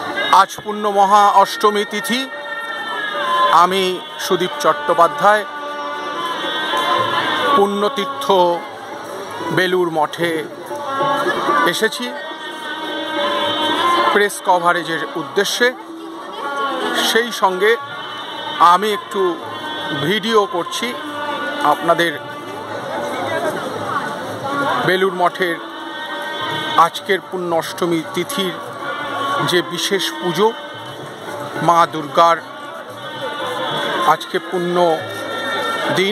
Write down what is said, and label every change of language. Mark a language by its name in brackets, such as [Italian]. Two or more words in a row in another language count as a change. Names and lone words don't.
[Bangla] আজ পুণ্য মহা অষ্টমী তিথি। আমি সুদীপ চট্টোপাধ্যায় পুণ্যতীর্থ বেলুড় মঠে এসেছি প্রেস কভারেজের উদ্দেশ্যে। সেই সঙ্গে আমি একটু ভিডিও করছি আপনাদের বেলুর মঠের আজকের পুণ্য অষ্টমী তিথির যে বিশেষ পুজো মা দুর্গার আজকে পুণ্য দিন।